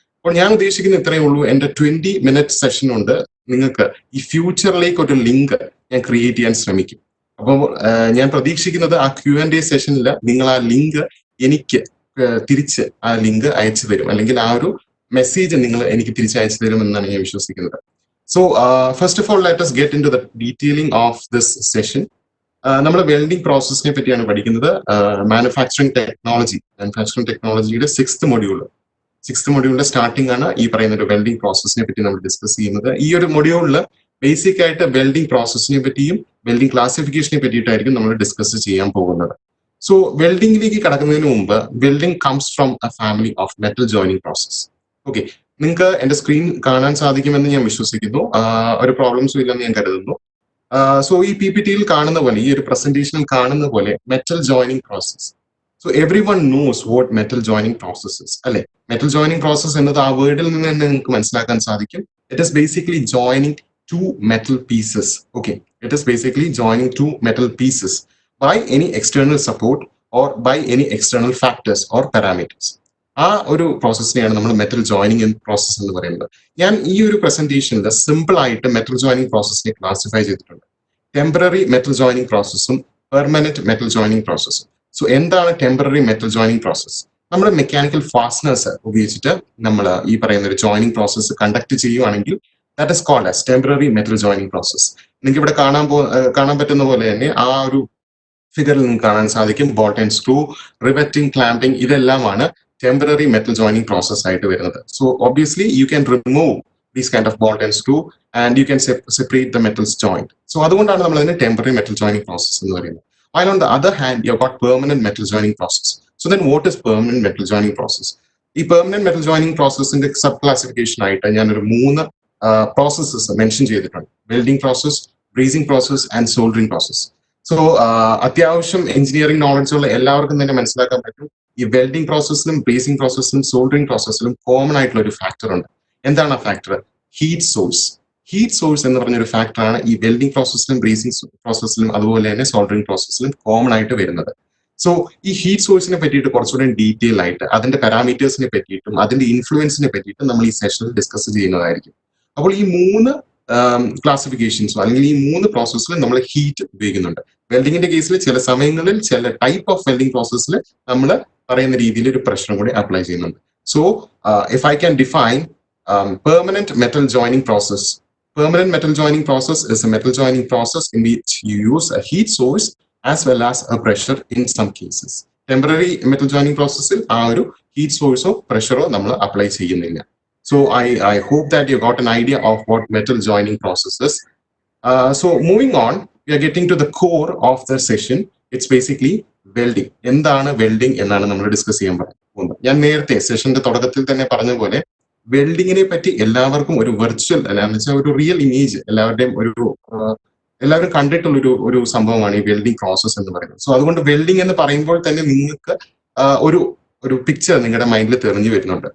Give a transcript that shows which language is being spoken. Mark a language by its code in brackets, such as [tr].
[ml] അപ്പോൾ ഞാൻ ഉദ്ദേശിക്കുന്നത് ഇത്രയേ ഉള്ളൂ. എന്റെ 20 minute സെഷൻ ഉണ്ട്. നിങ്ങൾക്ക് ഈ ഫ്യൂച്ചറിലേക്ക് ഒരു ലിങ്ക് ഞാൻ ക്രിയേറ്റ് ചെയ്യാൻ ശ്രമിക്കും. അപ്പോൾ ഞാൻ പ്രതീക്ഷിക്കുന്നത് ആ Q&A സെഷനിൽ നിങ്ങൾ ആ ലിങ്ക് എനിക്ക് തിരിച്ച് ആ ലിങ്ക് അയച്ചു തരും, അല്ലെങ്കിൽ ആ ഒരു മെസ്സേജ് നിങ്ങൾ എനിക്ക് തിരിച്ച് അയച്ചു തരും എന്നാണ് ഞാൻ വിശ്വസിക്കുന്നത്. [en] So first of all let us get into the detailing of this session. [ml] നമ്മൾ വെൽഡിംഗ് പ്രോസസ്സിനെ പറ്റിയാണ് പഠിക്കുന്നത്. മാനുഫാക്ചറിംഗ് ടെക്നോളജിയുടെ 6th മൊഡ്യൂളിന്റെ സ്റ്റാർട്ടിംഗ് ആണ് ഈ പറയുന്ന ഒരു വെൽഡിംഗ് പ്രോസസ്സിനെ പറ്റി നമ്മൾ ഡിസ്കസ് ചെയ്യുന്നത്. ഈ ഒരു മൊഡ്യൂളിൽ ബേസിക് ആയിട്ട് വെൽഡിംഗ് പ്രോസസ്സിനെ പറ്റിയും വെൽഡിംഗ് ക്ലാസിഫിക്കേഷനെ പറ്റിയിട്ടായിരിക്കും നമ്മൾ ഡിസ്കസ് ചെയ്യാൻ പോകുന്നത്. [en] so [ml] വെൽഡിംഗിലേക്ക് കടക്കുന്നതിന് മുമ്പ്, [en] Welding comes from a family of metal joining process. [ml] Okay, നിങ്ങൾക്ക് എന്റെ സ്ക്രീൻ കാണാൻ സാധിക്കുമെന്ന് ഞാൻ വിശ്വസിക്കുന്നു. ഒരു പ്രോബ്ലംസും ഇല്ലെന്ന് ഞാൻ കരുതുന്നു. സോ ഈ PPT-യിൽ കാണുന്ന പോലെ, ഈ ഒരു പ്രസന്റേഷനിൽ കാണുന്ന പോലെ metal joining process. [en] so every one knows what metal joining process is, [ml] അല്ലെ? മെറ്റൽ ജോയിനിങ് പ്രോസസ് എന്നത് ആ വേർഡിൽ നിന്ന് തന്നെ നിങ്ങൾക്ക് മനസ്സിലാക്കാൻ സാധിക്കും. [en] It is basically joining two metal pieces. Okay, it is basically joining two metal pieces by any external support or by any external factors or parameters. [ml] ആ ഒരു പ്രോസസ്സിനെയാണ് നമ്മൾ മെറ്റൽ ജോയിനിങ് പ്രോസസ് എന്ന് പറയുന്നത്. ഞാൻ ഈ ഒരു പ്രസന്റേഷനിൽ സിമ്പിൾ ആയിട്ട് മെറ്റൽ ജോയിനിങ് പ്രോസസ്സിനെ ക്ലാസിഫൈ ചെയ്തിട്ടുണ്ട്. Temporary metal joining പ്രോസസ്സും permanent metal joining പ്രോസസ്സും. So എന്താണ് ടെമ്പററി മെറ്റൽ ജോയിനിങ് പ്രോസസ്? നമ്മുടെ മെക്കാനിക്കൽ ഫാസ്റ്റനേഴ്സ് ഉപയോഗിച്ചിട്ട് നമ്മൾ ഈ പറയുന്ന ഒരു ജോയിനിങ് പ്രോസസ്സ് കണ്ടക്ട് ചെയ്യുവാണെങ്കിൽ [en] that is called as temporary metal joining process. [ml] നിങ്ങൾക്ക് ഇവിടെ കാണാൻ പറ്റുന്ന പോലെ തന്നെ ആ ഒരു ഫിഗറിൽ നിങ്ങൾക്ക് കാണാൻ സാധിക്കും. Bolt and screw, riveting, clamping, ഇതെല്ലാമാണ് ടെമ്പററി മെറ്റൽ ജോയിനിങ് പ്രോസസ് ആയിട്ട് വരുന്നത്. [en] So obviously you can remove these kind of bolt and screw and you can separate the metals joint. [ml] So അതുകൊണ്ടാണ് നമ്മൾ അതിനെ ടെമ്പററി മെറ്റൽ ജോയിനിങ് പ്രോസസ് എന്ന് പറയുന്നത്. [en] While on the other hand, you have got permanent metal joining process. So then what is permanent metal joining process? [ml] ഈ permanent metal joining പ്രോസസ്സിന്റെ sub classification ആയിട്ട് ഞാനൊരു 3 processes mention ചെയ്തിട്ടുണ്ട്. Welding process, ബ്രീസിംഗ് process and soldering process. So അത്യാവശ്യം engineering knowledge ഉള്ള എല്ലാവർക്കും തന്നെ മനസ്സിലാക്കാൻ പറ്റും ഈ വെൽഡിംഗ് പ്രോസസ്സിലും ബ്രേസിംഗ് പ്രോസസ്സിലും സോൾഡറിംഗ് പ്രോസസ്സിലും കോമൺ ആയിട്ടുള്ള ഒരു ഫാക്ടർ ഉണ്ട്. എന്താണ് ആ factor? Heat source. Heat source എന്ന് പറഞ്ഞൊരു ഫാക്ടറാണ് ഈ വെൽഡിംഗ് പ്രോസസ്സിലും ബ്രേസിംഗ് പ്രോസസ്സിലും അതുപോലെ തന്നെ സോൾഡറിംഗ് പ്രോസസ്സിലും കോമൺ ആയിട്ട് വരുന്നത്. സോ ഈ ഹീറ്റ് സോഴ്സിനെ പറ്റിയിട്ട് കുറച്ചുകൂടെ ഡീറ്റെയിൽ ആയിട്ട് അതിന്റെ പാരാമീറ്റേഴ്സിനെ പറ്റിയിട്ടും അതിന്റെ ഇൻഫ്ലുവൻസിനെ പറ്റിയിട്ടും നമ്മൾ ഈ സെഷനിൽ ഡിസ്കസ് ചെയ്യുന്നതായിരിക്കും. അപ്പോൾ ഈ 3 ക്ലാസിഫിക്കേഷൻസോ അല്ലെങ്കിൽ ഈ 3 പ്രോസസ്സിൽ നമ്മൾ ഹീറ്റ് ഉപയോഗിക്കുന്നുണ്ട്. വെൽഡിങ്ങിന്റെ കേസിൽ ചില സമയങ്ങളിൽ ചില ടൈപ്പ് ഓഫ് വെൽഡിംഗ് പ്രോസസ്സിൽ നമ്മൾ പറയുന്ന രീതിയിൽ ഒരു പ്രഷറും കൂടി അപ്ലൈ ചെയ്യുന്നുണ്ട്. [en] So if I can define permanent metal joining process. Permanent metal joining process is a metal joining process in which you use a heat source as well as a pressure in some cases. [ml] Temporary metal joining process-ൽ ആ ഒരു heat സോഴ്സോ പ്രഷറോ നമ്മൾ apply ചെയ്യുന്നില്ല. [en] So I hope that you got an idea of what metal joining process is. So moving on, we are getting to the core of the session. It's basically welding. [ml] എന്താണ് welding എന്നാണ് നമ്മൾ discuss ചെയ്യാൻ പോകുന്നത്. ഞാൻ നേരത്തെ സെഷന്റെ തുടക്കത്തിൽ തന്നെ പറഞ്ഞ പോലെ വെൽഡിങ്ങിനെ പറ്റി എല്ലാവർക്കും ഒരു വെർച്വൽ അല്ലാന്ന് വെച്ചാൽ ഒരു റിയൽ ഇമേജ് എല്ലാവരുടെയും എല്ലാവരും കണ്ടിട്ടുള്ള ഒരു സംഭവമാണ് ഈ വെൽഡിംഗ് പ്രോസസ് എന്ന് പറയുന്നത്. സോ അതുകൊണ്ട് വെൽഡിംഗ് എന്ന് പറയുമ്പോൾ തന്നെ നിങ്ങൾക്ക് ഒരു പിക്ചർ നിങ്ങളുടെ മൈൻഡിൽ തെളിഞ്ഞു വരുന്നുണ്ട്.